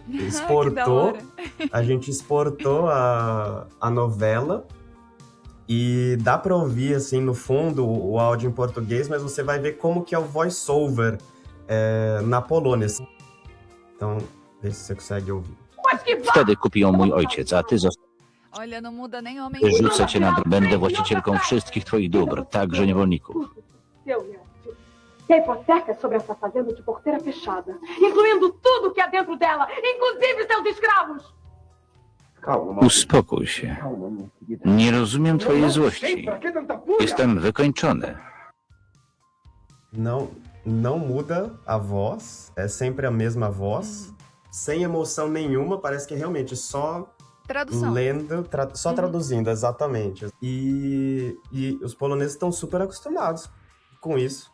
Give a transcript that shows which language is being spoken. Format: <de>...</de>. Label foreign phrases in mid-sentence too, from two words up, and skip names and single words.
<pt>que da exportou, hora. a novela. E dá para ouvir, assim, no fundo, o áudio em português, mas você vai ver como que é o voice-over na Polônia. Então, vê se você consegue ouvir.</pt> <pl>Wtedy kupi ją mój ojciec, a ty</pl> <pt>Olha, não muda nem homem nem</pt> <pl>rzucę</pl> <pt>mulher.</pt> <pl>cię na dół. Będę właścicielką wszystkich twoich dóbr, także niewolników.</pl> <pt>Seu neto. E a hipoteca é sobre essa fazenda de porteira fechada, incluindo tudo que há dentro dela, inclusive seus escravos.</pt> <pl>Uspokój się. Nie rozumiem twojej złości.</pl> <pt>Pra que tanta fúria?</pt> <pl>Jestem wykończony.</pl> <pt>Não muda a voz, é sempre a mesma voz, sem emoção nenhuma, parece que é realmente só Tradução. lendo, só traduzindo, exatamente. E os poloneses estão super acostumados com isso.</pt>